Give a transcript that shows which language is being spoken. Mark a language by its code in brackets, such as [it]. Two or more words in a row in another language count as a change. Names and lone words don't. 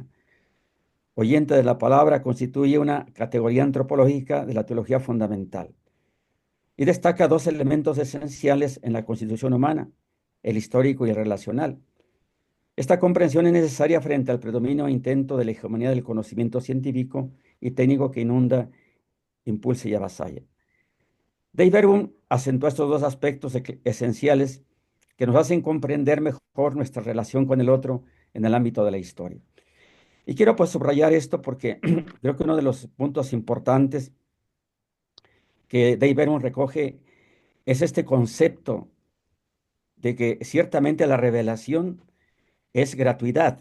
[es] Oyente de la palabra constituye una categoría antropológica de la teología fundamental y destaca dos elementos esenciales en la constitución humana, el histórico y el relacional. Esta comprensión es necesaria frente al predominio e intento de la hegemonía del conocimiento científico y técnico que inunda, impulsa y avasalla. Dei Verbum acentúa estos dos aspectos esenciales que nos hacen comprender mejor nuestra relación con el otro en el ámbito de la historia. Y quiero pues subrayar esto porque creo que uno de los puntos importantes que Dei Verbum recoge es este concepto de que ciertamente la revelación es gratuidad.